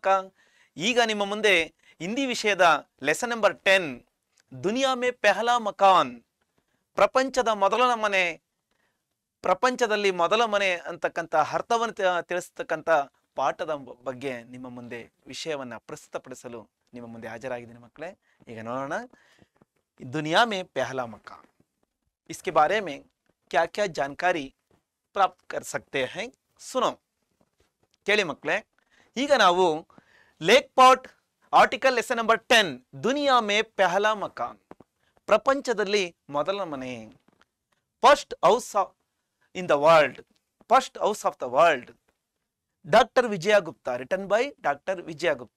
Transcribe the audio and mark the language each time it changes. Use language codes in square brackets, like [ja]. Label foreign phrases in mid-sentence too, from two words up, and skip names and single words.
[kn] ಈಗ ನಿಮ್ಮ ಮುಂದೆ ಹಿಂದಿ ವಿಷಯದ [en] lesson number [kn] 10 ದುನಿಯಾ ಮೇ ಪೆಹಲಾ ಮಕಾನ್, ಪ್ರಪಂಚದ ಮೊದಲ ಮನೆ, ಪ್ರಪಂಚದಲ್ಲಿ ಮೊದಲ ಮನೆ ಅಂತಕ್ಕಂಥ ಅರ್ಥವನ್ನು ತಿಳಿಸ್ತಕ್ಕಂಥ ಪಾಠದ ಬಗ್ಗೆ ನಿಮ್ಮ ಮುಂದೆ ವಿಷಯವನ್ನ ಪ್ರಸ್ತುತಪಡಿಸಲು ನಿಮ್ಮ ಮುಂದೆ ಹಾಜರಾಗಿದ್ದೀನಿ ಮಕ್ಕಳೇ. ಈಗ ನೋಡೋಣ, [hi] दुनिया में पहला मकान, इसके बारे में क्या क्या जानकारी प्राप्त कर सकते हैं, सुनो. [kn] ಕೇಳಿ ಮಕ್ಕಳೇ, ಈಗ ನಾವು ಲೇಕ್ ಪಾಟ್ [en] article lesson number [kn] 10 ದುನಿಯಾ ಮೇ ಪೆಹಲಾ ಮಕಾನ್, ಪ್ರಪಂಚದಲ್ಲಿ ಮೊದಲ ಮನೆ, [en] first house in the world, first house of the world, [kn] ಡಾಕ್ಟರ್ ವಿಜಯ ಗುಪ್ತಾ, [en] written by Doctor Vijaya Gupta.